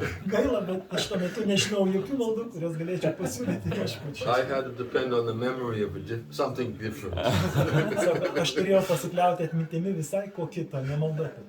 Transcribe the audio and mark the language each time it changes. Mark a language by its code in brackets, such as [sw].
[lt] Gaila, bet aš tuo metu nežinau jokių maldų, kurias galėčiau pasiūlyti viešpačiui. [en] I had to depend on the memory of something different. [lt] Aš turėjau pasikliauti atmintimi visai ko kito, ne malda.